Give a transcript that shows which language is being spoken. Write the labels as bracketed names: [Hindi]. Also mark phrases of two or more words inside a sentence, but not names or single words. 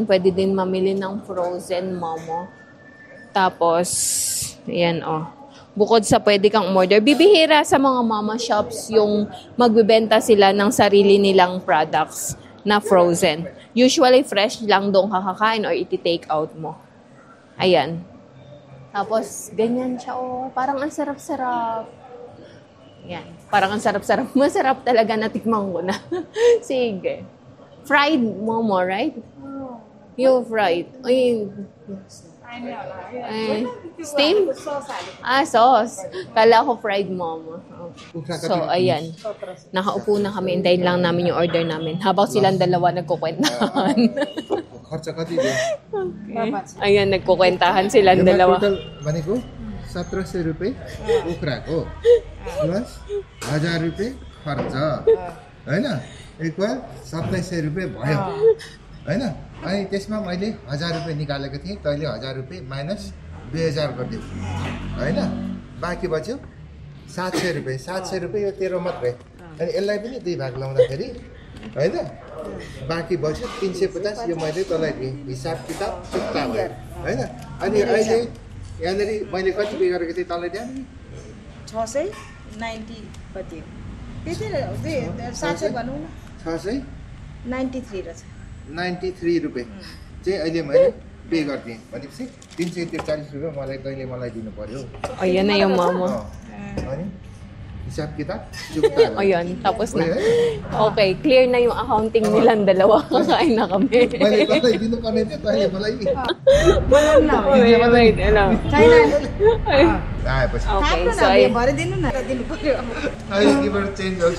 [Filipino] Pwede din mamili ng frozen momo. Tapos, ayan, bukod sa pwede kang order, bibihira sa mga mama shops yung magbibenta sila ng sarili nilang products na frozen. Usually, fresh lang doon kakakain or iti-take out mo. Ayan. Tapos, ganyan siya. Parang ang sarap-sarap. Ayan. Parang ang sarap-sarap. Masarap talaga, natikman ko na. Sige. [English] Fried momo, right? You fried. Steam? [Filipino] Sauce. Kala ko fried momo. So, ayan. Nakaupo na kami. Hintayin lang namin yung order namin. Habang silang dalawa nagkukwentahan. Okay. Ayan, nagkukwentahan silang dalawa. [Nepali] Total, 1700 रुपए उखराको प्लस 1000 रुपए खर्च हैन एक बार 2700 रुपए भयो हैन अनि त्यसमा मैले 1000 रुपए निकालेको थिएँ तैले 1000 रुपए माइनस 2000 गरिदिऊ हैन बाँकी बच्यो 700 रुपए 700 रुपए यो तेरो मात्रै अनि यसलाई पनि दुई भाग लाउँदाखेरि हैन बाँकी बच्यो 350 यो मैले तँलाई दिएँ हिसाब किताब चुक्ता भयो हैन अनि अहिले यहाँनेरि मैले कति पे गरेको थिएँ तँलाई त्यहाँ 690 कति त्यति 700 भनौँ न 693 रहेछ 93 रुपए चाहिँ अहिले मैले पे गरिदिएँ भनेपछि 343 रुपए मलाई दिनु पर्यो [Filipino] Ayan na yung mama. [Nepali] अनि हिसाब किताब चुक्ता भयो [Filipino] Ayan, tapos na. Okay, clear na yung accounting nilang dalawa. Kakain na kami. [Nepali] मैले तँलाई दिनुपर्ने थियो तैँले मलाई Wait, आएपछि [Filipino] Okay, so ayun. [Nepali] भरिदिनु न दिनु पर्यो अहिले गिभर चेन्ज गर्छु